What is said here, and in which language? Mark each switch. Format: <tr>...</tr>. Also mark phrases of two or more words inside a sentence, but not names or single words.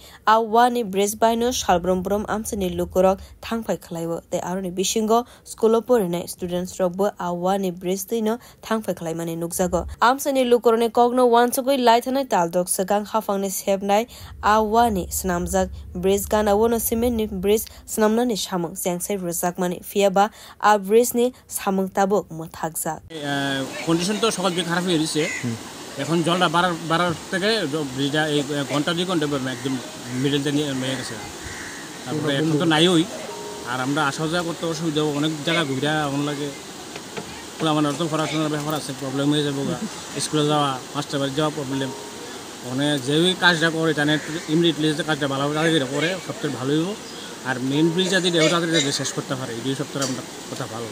<trp>a wani bridge baino salbrombrom amsani lukurok thangphai khlaiwo tei aroni bisingo skulo porinai students rokbo awani bridge tino thangphai khlaimani nukjago amsani lukorone kogno wansugoi laithanai taldok sakang hafangni sepnai awani snamjak bridge gana wono cement ni bridge snamnani samung sengsai rojakmani fiaba a bridge ni samung tabuk mothakjak</trp> <bn>কন্ডিশন তো সকাল থেকে খারাপ হয়ে গেছে এখন জলটা বাড়ার থেকে ব্রিজটা এই ঘন্টা 2 ঘন্টা একদম মিডলতে নিয়ে গেছে তারপরে এখন তো নাই ওই আর আমরা আসা যাওয়া করতে অসুবিধা অনেক জায়গা ঘুরে এমন লাগে আমার তো পড়াশোনার ব্যাপার আছে প্রবলেম হয়ে যাবো স্কুলে যাওয়া মাস্টার বাড়ি যাওয়া প্রবলেম মানে যেই কাজটা করে টানে ইমিডিয়েটলি যে কাজটা ভালো করে সবথেকে ভালো হইব আর মেইন ব্রিজ যদি তাদের শেষ করতে পারে এই 2 সপ্তাহে আমরা কথা ভালো</bn>